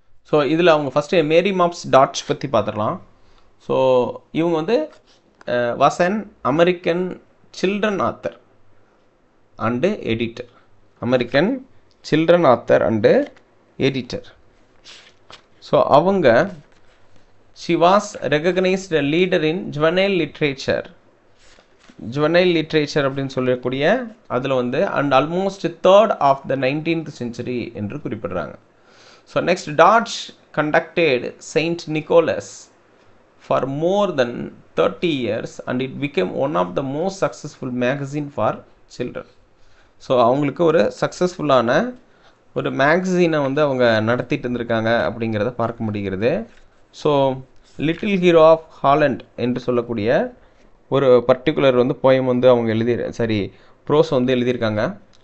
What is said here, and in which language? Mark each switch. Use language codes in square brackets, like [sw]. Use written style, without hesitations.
[ta] So இதில் அவங்க first மேரி mobs Doge பற்றி பார்த்துடலாம். ஸோ இவங்க வந்து was an American children author and editor. [en] American children author and editor. So அவங்க She was recognized a leader in juvenile literature. [ta] Juvenile literature அப்படின்னு சொல்லக்கூடிய அதில் வந்து [en] and almost third of the 19th century [ta] என்று குறிப்பிடுறாங்க. [en] So next, Dodge conducted Saint Nicholas for more than 30 years and it became one of the most successful magazine for children. [ta] So அவங்களுக்கு ஒரு சக்ஸஸ்ஃபுல்லான ஒரு மேகசீனை வந்து அவங்க நடத்திட்டு இருந்திருக்காங்க அப்படிங்கிறத பார்க்க முடிகிறது. So little hero of Haaland என்று சொல்லக்கூடிய ஒரு பர்டிகுலர் வந்து போயம் வந்து அவங்க ப்ரோஸ் வந்து எழுதியிருக்காங்க.